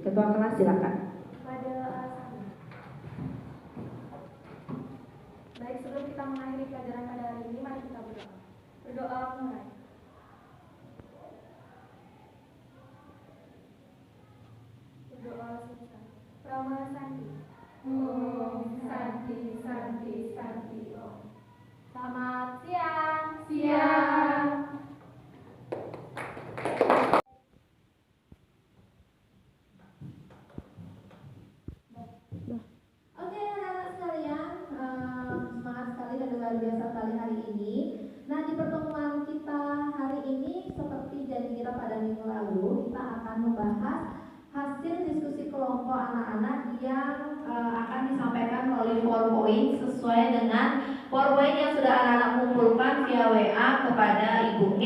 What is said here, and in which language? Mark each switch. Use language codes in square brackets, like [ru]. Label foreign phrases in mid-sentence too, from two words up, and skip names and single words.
[id] Ketua kelas silakan. Baik, sebelum kita mengakhiri pelajaran pada hari ini, mari kita berdoa. Berdoa mulai. Berdoa selesai. [sa] Parama Santi. Om Santi Santi Santi Om. [id] Selamat siang. Siang. Oke anak-anak sekalian, semangat sekali dan luar biasa sekali hari ini. Nah, di pertemuan kita hari ini seperti janji kita pada minggu lalu, kita akan membahas hasil diskusi kelompok anak-anak yang akan disampaikan melalui PowerPoint sesuai dengan PowerPoint yang sudah anak-anak kumpulkan via WA kepada Ibu Nge.